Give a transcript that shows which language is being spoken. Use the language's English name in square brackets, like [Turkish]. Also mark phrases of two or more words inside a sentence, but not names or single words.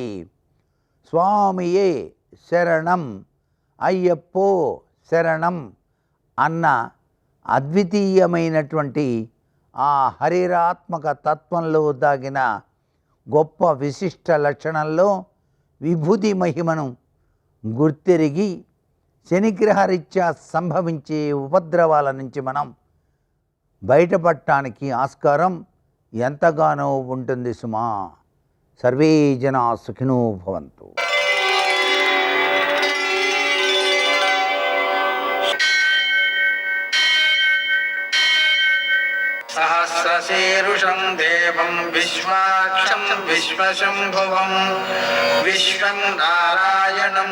[Telugu] స్వామియే శరణం అయ్యప్పో శరణం అన్న అద్వితీయమైనటువంటి ఆ హరిరాత్మక తత్వంలో దాగిన గొప్ప విశిష్ట లక్షణంలో విభూతి మహిమను గుర్తెరిగి శనిగ్రహరీత్యా సంభవించే ఉపద్రవాల నుంచి మనం బయటపడటానికి ఆస్కారం ఎంతగానో ఉంటుంది సుమా. [Sanskrit] సర్వే జనా సుఖినో భవంతు. सहस्रशीर्षं देवं विश्वाक्षं विश्वशम्भुवं विश्वं नारायणं